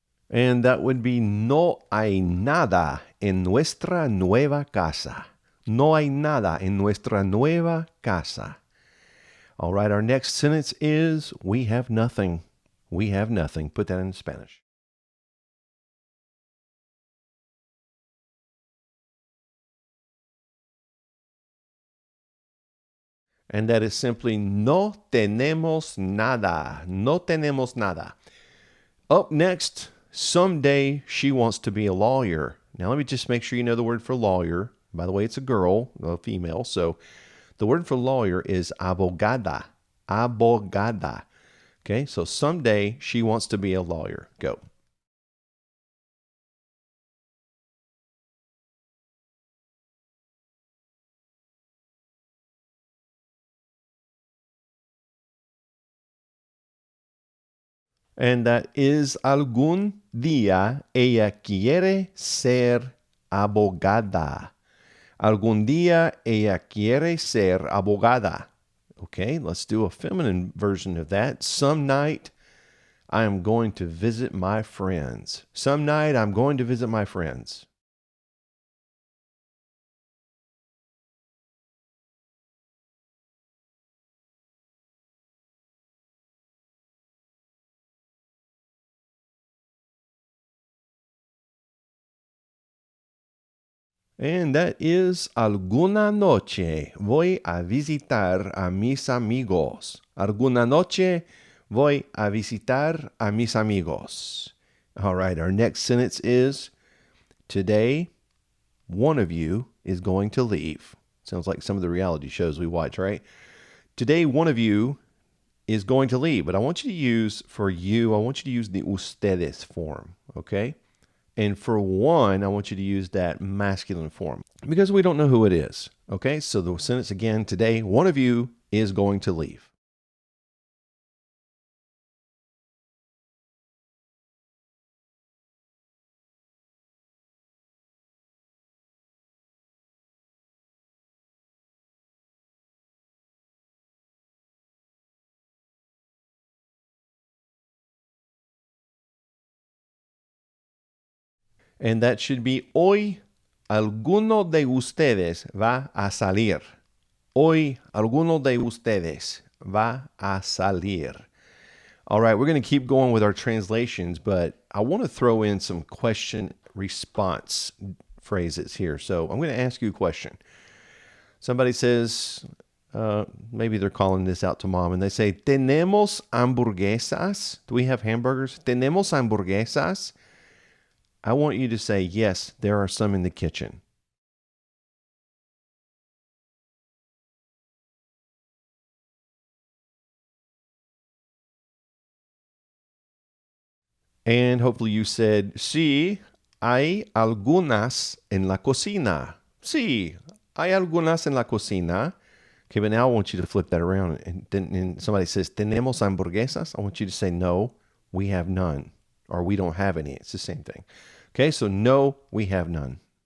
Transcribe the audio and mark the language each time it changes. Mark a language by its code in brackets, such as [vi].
[en] And that would be [es] no hay nada en nuestra nueva casa. No hay nada en nuestra nueva casa. [en] All right, our next sentence is we have nothing. We have nothing. Put that in Spanish. And that is simply [es] no tenemos nada. No tenemos nada. [en] Up next, someday she wants to be a lawyer. Now, let me just make sure you know the word for lawyer. By the way, it's a girl, a female. So the word for lawyer is abogada. Abogada. Okay, so someday she wants to be a lawyer. Go. And that is [es] algún día ella quiere ser abogada. Algún día ella quiere ser abogada. [en] Okay, let's do a feminine version of that. Some night I am going to visit my friends. Some night I'm going to visit my friends. And that is [es] alguna noche voy a visitar a mis amigos. Alguna noche voy a visitar a mis amigos. [en] All right, our next sentence is today one of you is going to leave. Sounds like some of the reality shows we watch, right? Today one of you is going to leave, but I want you to use for you, I want you to use the ustedes form, okay? And for one, I want you to use that masculine form because we don't know who it is. Okay, so the sentence again today, one of you is going to leave. And that should be [es] hoy alguno de ustedes va a salir. Hoy alguno de ustedes va a salir. [en] All right, we're going to keep going with our translations, but I want to throw in some question response phrases here. So I'm going to ask you a question. Somebody says, maybe they're calling this out to mom, and they say, [es] ¿Tenemos hamburguesas? [en] Do we have hamburgers? [es] ¿Tenemos hamburguesas? [en] I want you to say, yes, there are some in the kitchen. And hopefully you said, [es] sí, hay algunas en la cocina. Sí, hay algunas en la cocina. [en] Okay, but now I want you to flip that around. And then somebody says, [es] ¿Tenemos hamburguesas? [en] I want you to say, no, we have none. Or we don't have any. It's the same thing. Okay, so no, we have none.